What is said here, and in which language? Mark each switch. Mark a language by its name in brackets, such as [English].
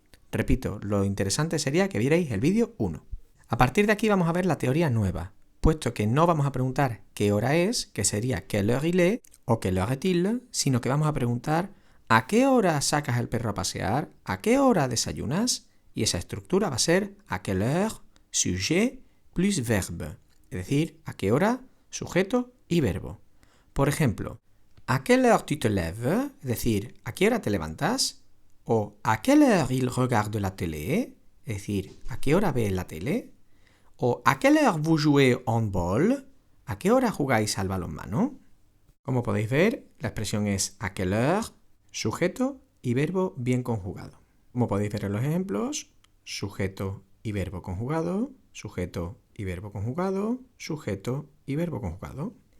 [Spanish] Repito, lo interesante sería que vierais el vídeo 1. A partir de aquí vamos a ver la teoría nueva, puesto que no vamos a preguntar qué hora es, que sería [French] quelle heure il est [Spanish] o [French] quelle heure est-il, [Spanish] sino que vamos a preguntar ¿a qué hora sacas al perro a pasear? ¿A qué hora desayunas? Y esa estructura va a ser [French] à quelle heure, sujet plus verbe, [Spanish] es decir, ¿a qué hora? Sujeto y verbo. Por ejemplo, [French] ¿a quelle heure tu te lèves? [Spanish] Es decir, ¿a qué hora te levantas? [French] O ¿a quelle heure il regarde la télé? [Spanish] Es decir, ¿a qué hora ves la tele? [French] O ¿a quelle heure vous jouez au handball? [Spanish] ¿A qué hora jugáis al balonmano? Como podéis ver, la expresión es [French] ¿a quelle heure? [Spanish] Sujeto y verbo bien conjugado. Como podéis ver en los ejemplos, sujeto y verbo conjugado, sujeto y verbo conjugado, sujeto y verbo conjugado.